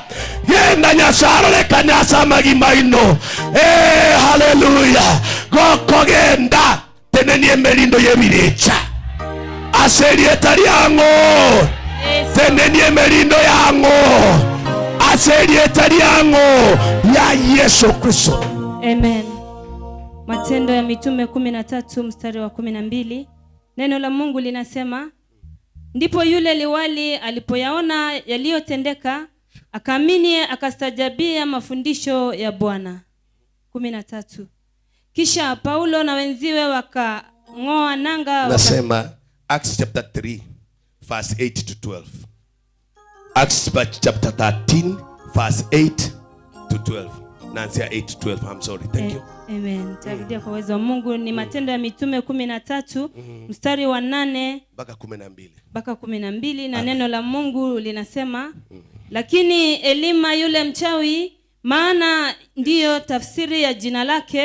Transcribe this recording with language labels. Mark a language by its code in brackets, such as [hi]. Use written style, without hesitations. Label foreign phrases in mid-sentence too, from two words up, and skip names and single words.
[guz] Genda nyasaro lekane asamagima ino. [sw] Haleluya. [guz] Goko genda teneni emelindo yebirecha aseri etaliango teneni emelindo yango aseri etaliango ya Yesu Kristo. [sw] Amen. Matendo ya Mitume 13 mstari wa 12. Neno la Mungu linasema, ndipo yule liwali alipoyaona yaliyotendeka akaamini, akastajabia mafundisho ya Bwana. 13. Kisha Paulo na wenziwe wakang'oa nanga. [en] Nasema Acts chapter 3 verse 8 to 12. Acts chapter 13 verse 8 to 12. Nansia 8 to 12. I'm sorry. Thank you. [sw] Amen. Tarudia kwa uwezo wa Mungu. Ni Matendo ya Mitume 13 mstari wa 8 mpaka 12 na neno la Mungu linasema, lakini Elima yule mchawi, maana ndiyo tafsiri ya jina lake,